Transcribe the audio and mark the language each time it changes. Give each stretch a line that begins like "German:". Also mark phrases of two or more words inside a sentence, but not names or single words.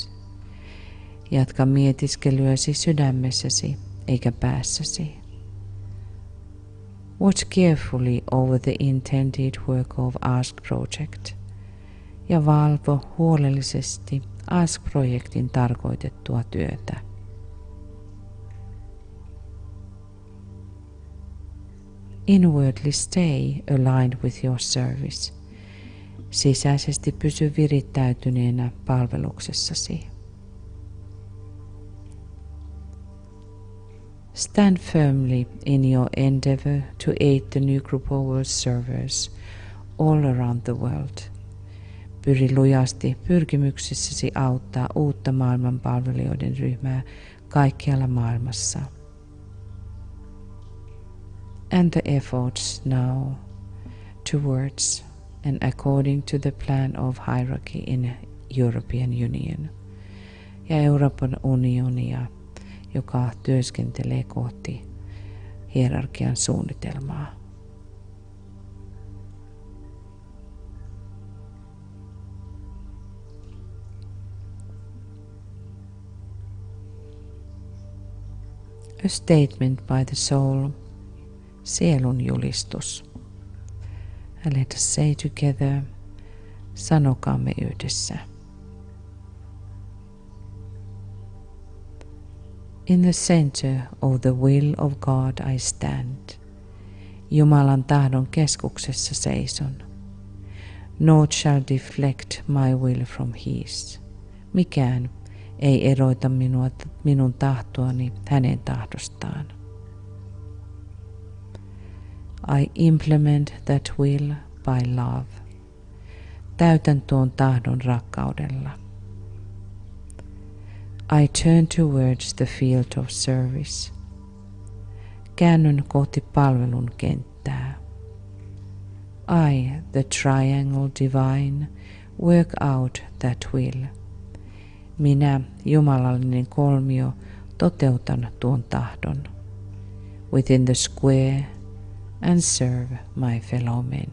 Finnish: Jatka mietiskelyäsi sydämessäsi eikä päässäsi.
English: Watch carefully over the intended work of Ask Project
Finnish: ja valvo huolellisesti Ask-projektin tarkoitettua työtä.
English: Inwardly stay aligned with your service.
Finnish: Sisäisesti pysy virittäytyneenä palveluksessasi.
English: Stand firmly in your endeavor to aid the new group of world servers all around the world.
Finnish: Pyri lujasti pyrkimyksissäsi auttaa uutta maailmanpalvelijoiden ryhmää kaikkialla maailmassa.
English: And the efforts now towards and according to the plan of hierarchy in European Union
Finnish: ja Euroopan unionia, joka työskentelee kohti hierarkian suunnitelmaa.
English: A statement by the soul,
Finnish: sielun julistus.
English: And let us say together,
Finnish: sanokaamme yhdessä.
English: In the center of the will of God I stand.
Finnish: Jumalan tahdon keskuksessa seison.
English: Naught shall deflect my will from his.
Finnish: Mikään ei eroita minun tahtoani hänen tahdostaan.
English: I implement that will by love.
Finnish: Täytän tuon tahdon rakkaudella.
English: I turn towards the field of service.
Finnish: Käännyn kohti palvelun kenttää.
English: I, the triangle divine, work out that will.
Finnish: Minä, jumalallinen kolmio, toteutan tuon tahdon.
English: Within the square and serve my fellow men.